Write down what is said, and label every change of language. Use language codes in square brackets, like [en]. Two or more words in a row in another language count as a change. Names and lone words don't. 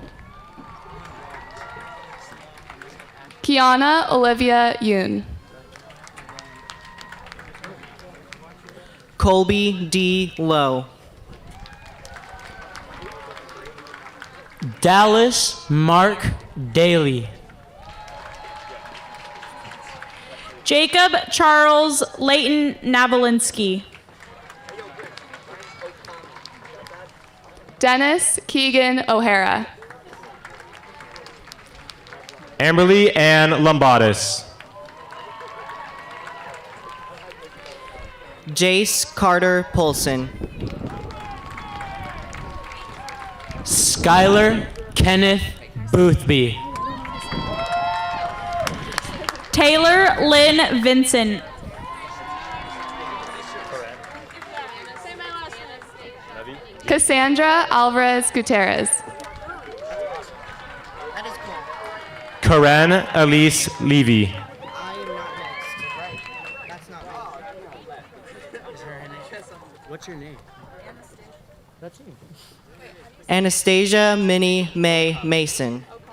[en] Kiana Olivia Yoon. Colby D. Lowe. Dallas Mark Daly. Jacob Charles Leighton Navalinsky. Dennis Keegan O'Hara. Amberly Ann Lombardis. Jace Carter Polson. Skylar Kenneth Boothby. Taylor Lynn Vincent. Cassandra Alvarez Gutierrez. Karen Elise Levy. What's your name? That's me. Anastasia Minnie May Mason.